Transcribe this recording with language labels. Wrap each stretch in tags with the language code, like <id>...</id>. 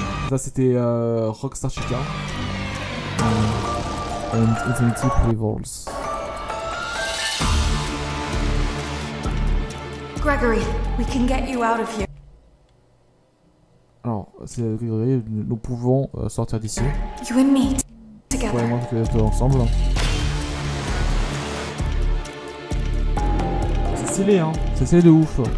<fr>Ça c'était Rockstar Chica and Infinity Rivals.</fr> <en>Gregory, we can get you out of here.</en> <fr>Alors, c'est Grégory, nous pouvons sortir d'ici.</fr> <en>You and me together.</en> <fr>Ouais, moi, que ensemble. C'est stylé, hein. C'est stylé de ouf.</fr>